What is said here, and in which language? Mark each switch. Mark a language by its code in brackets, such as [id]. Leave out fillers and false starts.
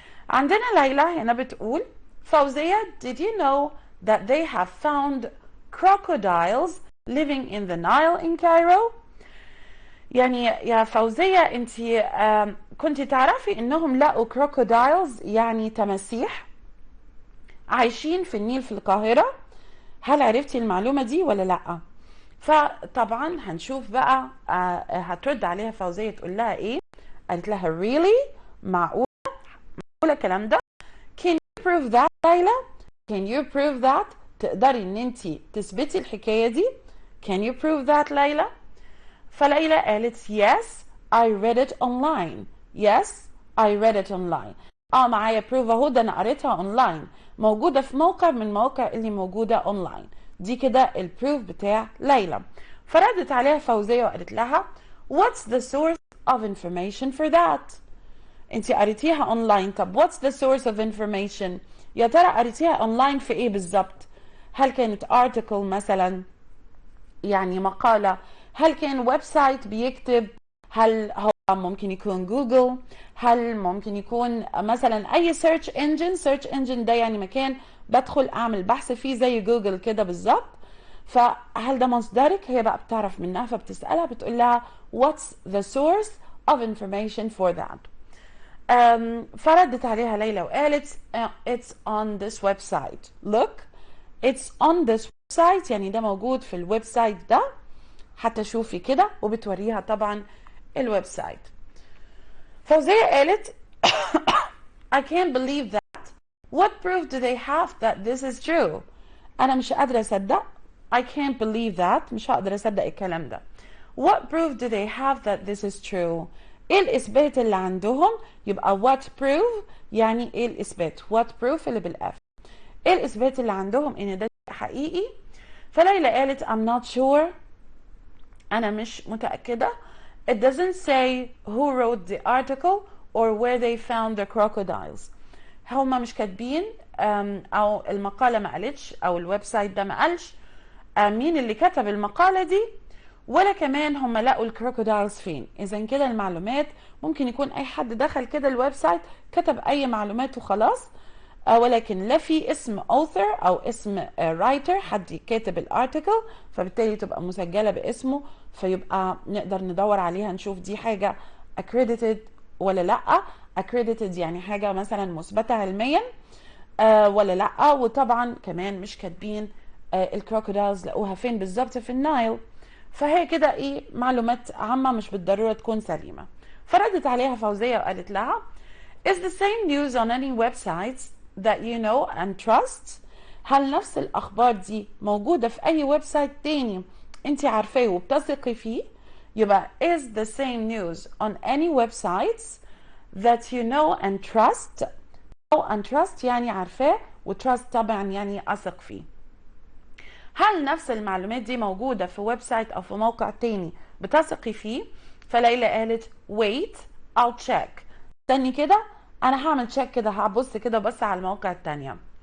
[ar] عندنا ليلى هنا بتقول فوزية [en] did you know that they have found crocodiles living in the Nile in Cairo؟ [ar] يعني يا فوزية انت كنت تعرفي انهم لقوا crocodiles يعني تماسيح عايشين في النيل في القاهرة؟ هل عرفتي المعلومة دي ولا لأ؟ فطبعا هنشوف بقى هترد عليها فوزية تقول لها ايه. قالت لها really معقول الكلام ده؟ [en] can you prove that [ar] ليلى؟ [en] can you prove that؟ [ar] تقدري ان انت تثبتي الحكاية دي؟ [en] can you prove that [ar] ليلى؟ فليلى قالت [en] yes I read it online. yes I read it online. [ar] معايا proof اهو ده انا قريتها اونلاين موجودة في موقع من المواقع اللي موجودة اونلاين. دي كده البروف بتاع ليلى. فردت عليها فوزية وقالت لها [en] what's the source of information for that؟ [ar] انتي قريتيها اونلاين. طب [en] what's the source of information؟ [ar] يا ترى قريتيها اونلاين في ايه بالظبط؟ هل كانت article مثلا يعني مقالة؟ هل كان ويب سايت بيكتب؟ هل هو ممكن يكون جوجل؟ هل ممكن يكون مثلا اي سيرش انجن؟ سيرش انجن ده يعني مكان بدخل اعمل بحث فيه زي جوجل كده بالظبط. فهل ده مصدرك؟ هي بقى بتعرف منها فبتسألها بتقول لها [en] what's the source of information for that؟ [ar] فردت عليها ليلى وقالت [en] it's on this website. look it's on this website [ar] يعني ده موجود في الويب سايت ده. حتى شوفي كده وبتوريها طبعا الويب سايت. فوزية قالت [en] I can't believe that. What proof do they have that this is true؟ [ar] أنا مش قادرة أصدق. [en] I can't believe that [ar] مش هقدر أصدق الكلام ده. [en] What proof do they have that this is true؟ [ar] إيه الإثبات اللي عندهم؟ [en] يبقى what proof [ar] يعني إيه الإثبات؟ [en] what proof [ar] اللي بالأف. إيه الإثبات اللي عندهم إن ده حقيقي؟ فليلى قالت [en] I'm not sure. [ar] أنا مش متأكدة. [en] It doesn't say who wrote the article or where they found the crocodiles. [ar] هما مش كاتبين أو المقالة ما قالتش أو الويب سايت ده ما قالش مين اللي كتب المقالة دي، ولا كمان هم لقوا الكروكودايلز فين. إذا كده المعلومات ممكن يكون أي حد دخل كده الويب سايت كتب أي معلومات وخلاص، ولكن لا في اسم author أو اسم writer حد كاتب الارتيكل، فبالتالي تبقى مسجلة باسمه فيبقى نقدر ندور عليها نشوف دي حاجة accredited ولا لأ. accredited يعني حاجة مثلا مثبتة علميا ولا لأ. وطبعا كمان مش كاتبين الكروكودايلز لقوها فين بالظبط في النايل. فهي كده ايه معلومات عامة مش بالضرورة تكون سليمة. فردت عليها فوزية وقالت لها [en] is the same news on any websites that you know and trust؟ [ar] هل نفس الأخبار دي موجودة في أي ويب سايت تاني انت عارفاه وبتثقي فيه؟ [en] يبقى is the same news on any websites that you know and trust. [ar] أو and trust يعني عارفاه وtrust طبعا يعني أثق فيه. هل نفس المعلومات دي موجودة في ويب سايت أو في موقع تاني بتثقي فيه؟ فليلى قالت [en] wait I'll check. [ar] استني كده أنا هعمل check كده هبص كده بس على المواقع التانية.